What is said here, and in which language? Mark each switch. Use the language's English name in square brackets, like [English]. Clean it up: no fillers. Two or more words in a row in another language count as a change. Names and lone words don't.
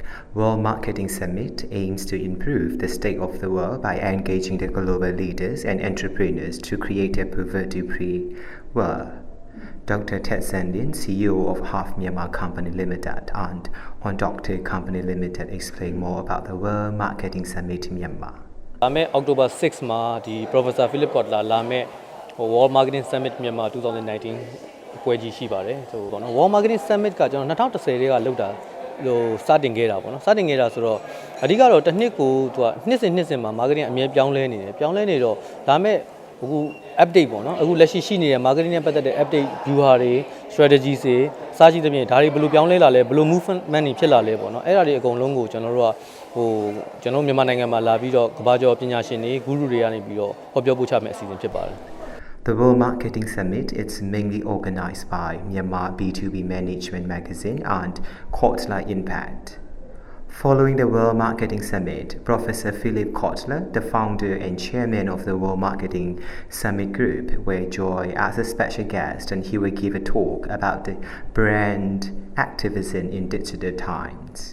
[English] World Marketing Summit aims to improve the state of the world by engaging the global leaders and entrepreneurs to create a poverty-free world. Dr. Tatmadaw Lin, CEO of Half Myanmar Company Limited, and on Dr. Company Limited explain more about the World Marketing Summit in Myanmar. [Burmese] October 6 ma the Professor Philip Kotler လာမဲ့ World Marketing Summit Myanmar 2019 ပွဲကြီးရှိပါတယ်ဆိုတော့ World Marketing Summit ကကျွန်တော်2010လေးကလုပ်တာ ဟိုစတင်ခဲ့တာပေါ့နော်စတင်ခဲ့တာဆိုတော့အဓိကတော့တစ်နှစ်ကိုသူကနှစ်စဉ်မှာ marketing အမြဲပြောင်းလဲနေတယ်ပြောင်းလဲနေတော့ဒါမဲ့အခု update ပေါ့နော်အခုလက်ရှိနေတဲ့ marketing နဲ့ပတ်သက်တဲ့ [English] update viewer [Burmese] တွေ strategies တွေစာကြည့်တဲ့ပြင်ဒါတွေဘယ်လိုပြောင်းလဲလာလဲဘယ်လို movement တွေဖြစ်လာလဲပေါ့နော်အဲ့ဒါတွေအကုန်လုံးကိုကျွန်တော်တို့ကကျွန်တော်မြန်မာနိုင်ငံမှာလာပြီးတော့ကမ္ဘာကျော်ပညာရှင်တွေဂုရုတွေကနေပြီးတော့ဟောပြောပို့ချမယ့်အစီအစဉ်ဖြစ်ပါတယ် [English] The World Marketing Summit is mainly organized by Myanmar B2B Management Magazine and Kotler Impact. Following the World Marketing Summit, Professor Philip Kotler, the founder and chairman of the World Marketing Summit Group, will join as a special guest, and he will give a talk about the brand activism in digital times.